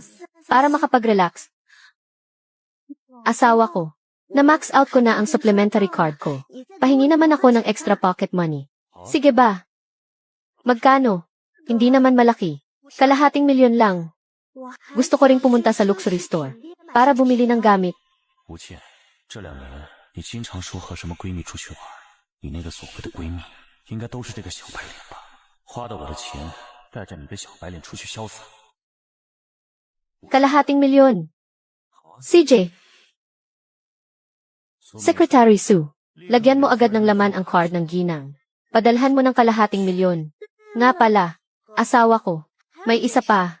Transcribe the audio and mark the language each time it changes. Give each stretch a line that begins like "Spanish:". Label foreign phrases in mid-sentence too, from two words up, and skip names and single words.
Filipino: Para makapag-relax. Asawa ko. Na-max out ko na ang
English: supplementary card
Filipino: ko. Pahingi naman ako ng
English: extra pocket money.
Filipino: Sige ba? Magkano? Hindi naman malaki. Kalahating milyon lang. Gusto ko ring pumunta sa
English: luxury store.
Filipino: Para bumili ng gamit.
Chinese: 吴倩，这2年你经常说和什么闺蜜出去玩，你那个所谓的闺蜜，应该都是这个小白脸吧？花的我的钱，带着你的小白脸出去潇洒。
Filipino: Kalahating milyon. CJ. Secretary Su. Lagyan mo agad ng laman ang card ng ginang. Padalhan mo ng kalahating milyon. Nga pala, asawa ko. May isa pa.